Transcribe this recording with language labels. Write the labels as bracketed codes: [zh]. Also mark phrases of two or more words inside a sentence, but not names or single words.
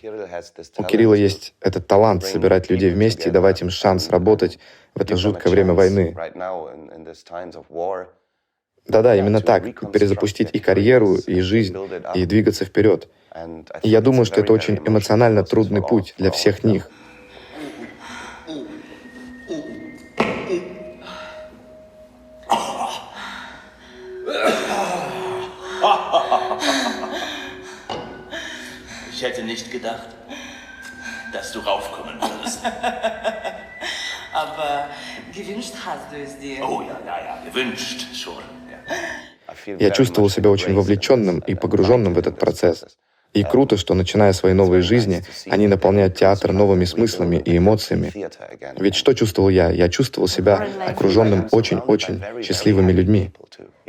[ru] У Кирилла есть этот талант собирать людей вместе и давать им шанс работать в это жуткое время войны. Да-да, именно так. Перезапустить и карьеру, и жизнь, и двигаться вперед. И я думаю, что это очень эмоционально трудный путь для всех них. [de] Ich hätte nicht gedacht, dass du raufkommen würdest. Aber gewünscht hast du es dir? Oh ja, gewünscht schon. [ru] Я чувствовал себя очень вовлеченным и погруженным в этот процесс. И круто, что, начиная свои новые жизни, они наполняют театр новыми смыслами и эмоциями. Ведь что чувствовал я? Я чувствовал себя окруженным очень-очень счастливыми людьми.